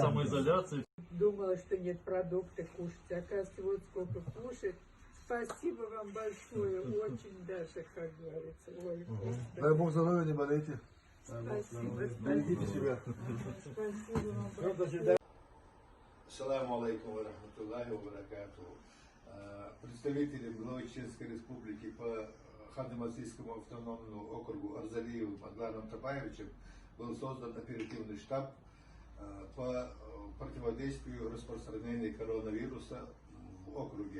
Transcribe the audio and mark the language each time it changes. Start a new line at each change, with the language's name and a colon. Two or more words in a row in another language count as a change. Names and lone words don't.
Russian: самоизоляции. Думала, что нет продуктов кушать. Оказывается, вот сколько кушать. Спасибо вам большое. Очень даже, как говорится. Ой, дай Бог здоровья, не болейте. спасибо. Берегите себя. Спасибо вам большое.
Arabic: السلام عليكم ورحمة الله وبركاته.
Russian: Представители главы Чеченской Республики по Ханты-Мансийскому автономному округу Арзалиевым Адланом Топаевичем был создан оперативный штаб по противодействию распространению коронавируса в округе.